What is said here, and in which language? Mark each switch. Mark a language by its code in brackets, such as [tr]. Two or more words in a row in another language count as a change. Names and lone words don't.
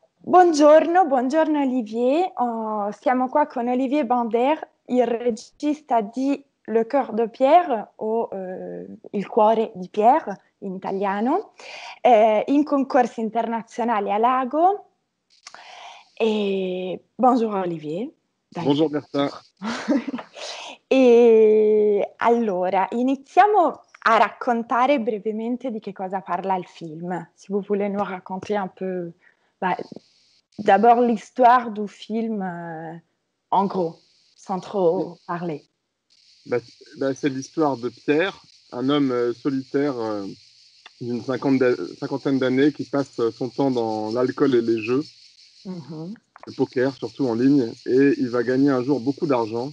[it] Buongiorno Olivier. Siamo qua con Olivier Bander, il regista di Le Cœur de Pierre o Il cuore di Pierre in italiano, in concorsi internazionali a Lago. [fr] Bonjour Olivier. Dai. Bonjour Bertha. [it] E allora, iniziamo a raccontare brevemente di che cosa parla il film. [fr] Si vous voulez nous raconter un peu, d'abord l'histoire du film, en gros, sans trop parler. C'est l'histoire de Pierre, un homme solitaire d'une cinquantaine d'années qui passe son temps dans l'alcool et les jeux, le poker surtout en ligne, et il va gagner un jour beaucoup d'argent.